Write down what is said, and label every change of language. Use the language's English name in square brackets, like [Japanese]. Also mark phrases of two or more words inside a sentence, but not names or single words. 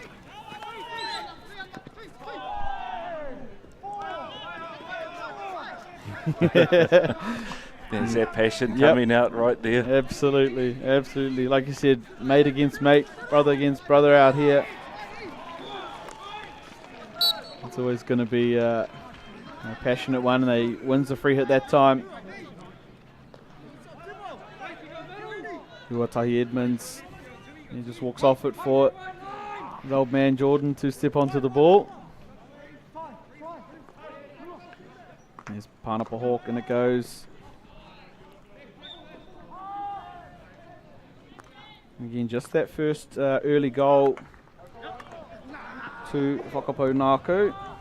[English] There's that passion coming out right there. Absolutely, absolutely. Like you said, mate against mate, brother against brother out here. It's always going to be a passionate one, and they wins the free hit that time. Tuatahi Edmonds, he just walks off it for his old man Jordan to step onto the ball. There's Panapa Hawk, and it goes. Again, just that first early goal to Whakapoungakau.